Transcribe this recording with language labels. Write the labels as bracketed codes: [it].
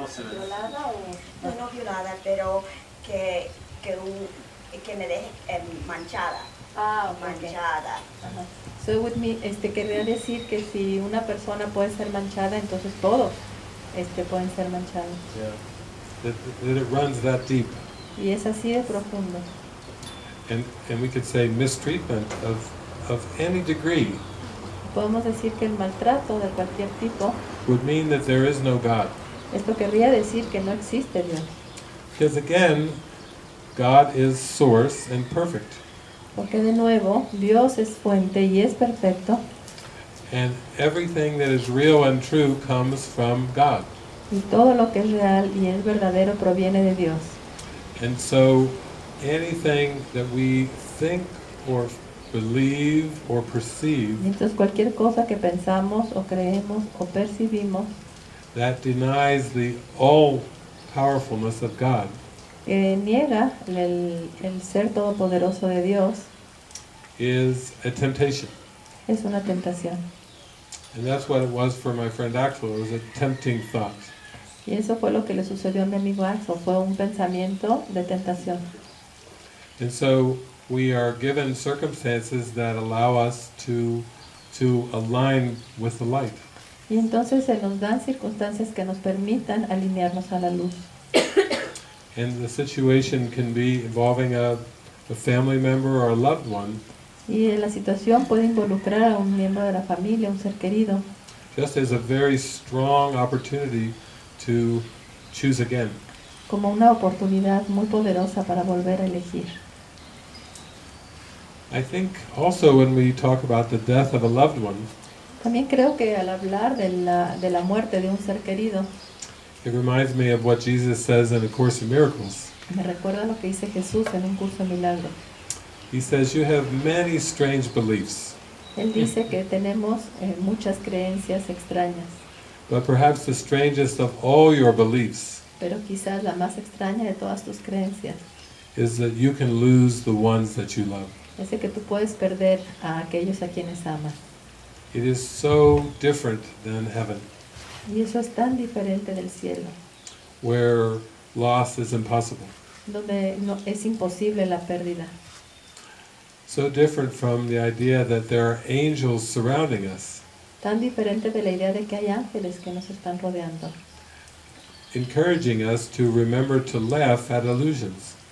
[es] Violada o no violada, pero que me deje manchada. [en] Ah, okay. [es] Manchada. Ajá. [en] So with me, [es] querría decir que si una persona puede ser manchada, entonces todos pueden ser manchados. [en] Yeah. That it runs that deep. [es] Y es así de profundo. [en] And we could say mistreatment of any degree [es] Podemos decir que el maltrato de cualquier tipo, [en] would mean that there is no God. [es] esto querría decir que no existe Dios. [en] Because again, God is source and perfect. [es] Porque de nuevo, Dios es fuente y es perfecto. [en] And everything that is real and true comes from God. [es] Y todo lo que es real y es verdadero proviene de Dios. [en] And so anything that we think or believe or perceive [es] Y entonces cualquier cosa que pensamos o creemos o percibimos [en] that denies the all-powerfulness of God [es] que niega el ser todopoderoso de Dios [en] is a temptation. [es] es una tentación. [en] And that's what it was for my friend Axel. It was a tempting thought. [es] Y eso fue lo que le sucedió a mi amigo Axel, fue un pensamiento de tentación. [en] And so we are given circumstances that allow us to align with the light. [es] Y entonces se nos dan circunstancias que nos permitan alinearnos a la luz. [en] And the situation can be involving a family member or a loved one, [es] Y la situación puede involucrar a un miembro de la familia, un ser querido, [en] just as a very strong opportunity to choose again. [es] como una oportunidad muy poderosa para volver a elegir. [en] I think also when we talk about the death of a loved one, [es] También creo que al hablar de la muerte de un ser querido, [en] it reminds me of what Jesus says in A Course in Miracles. [es] me recuerda lo que dice Jesús en un curso de milagros. [en] He says, you have many strange beliefs, [es] Él dice que tenemos muchas creencias extrañas, [en] but perhaps the strangest of all your beliefs [es] pero quizás la más extraña de todas tus creencias [en] is that you can lose the ones that you love. [es] es de que tú puedes perder a aquellos a quienes amas. [en] It is so different than heaven, [es] Y eso es tan diferente del cielo, [en] where loss is impossible. [es] donde no, es imposible la pérdida. [en] So different from the idea that there are angels surrounding us, [es] Tan diferente de la idea de que hay ángeles que nos están rodeando, [en] encouraging us to remember to laugh at illusions.